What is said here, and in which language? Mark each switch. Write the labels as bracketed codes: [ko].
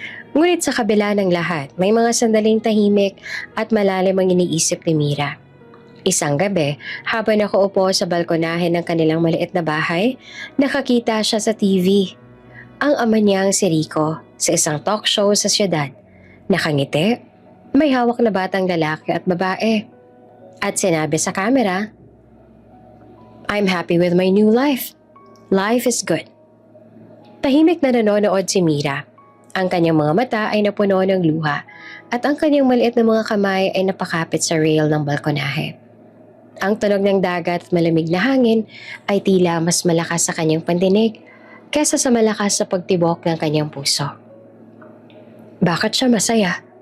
[tl] Ngunit sa kabila ng lahat, may mga sandaling tahimik at malalim ang iniisip ni Mira. Isang gabi, habang nakaupo sa balkonahe ng kanilang maliit na bahay, nakakita siya sa TV. Ang ama niyang si Rico sa isang talk show sa siyudad. Nakangiti, may hawak na batang lalaki at babae. At sinabi sa camera, [en] I'm happy with my new life. Life is good. [tl] Tahimik na nanonood si Mira. Ang kanyang mga mata ay napuno ng luha at ang kanyang maliit na mga kamay ay napakapit sa rail ng balkonahe. Ang tunog ng dagat at malamig na hangin ay tila mas malakas sa kanyang pandinig kaysa sa malakas sa pagtibok ng kanyang puso. Bakit siya masaya?